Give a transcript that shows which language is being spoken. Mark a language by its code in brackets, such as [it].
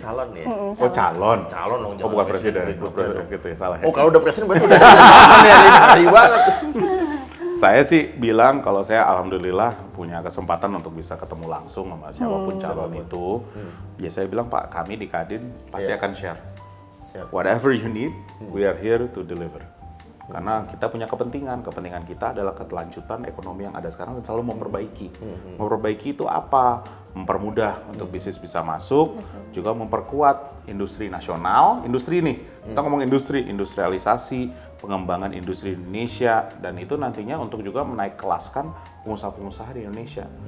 [id] Calon ya. Oh calon. Calon dong. Oh bukan presiden. Gitu ya, salah ya. Oh kalau udah presiden berarti udah calon ya. Hari banget. Saya sih bilang kalau saya alhamdulillah punya kesempatan untuk bisa ketemu langsung sama siapapun calon itu. Ya saya bilang Pak, kami di Kadin pasti akan share. [en] Whatever you need, we are here to deliver. [id] Karena kita punya kepentingan kita adalah kelanjutan ekonomi yang ada sekarang dan selalu memperbaiki. Memperbaiki itu apa? Mempermudah untuk bisnis bisa masuk, juga memperkuat industri nasional. Industri nih, kita ngomong industrialisasi, pengembangan industri Indonesia, dan itu nantinya untuk juga menaik kelaskan pengusaha-pengusaha di Indonesia.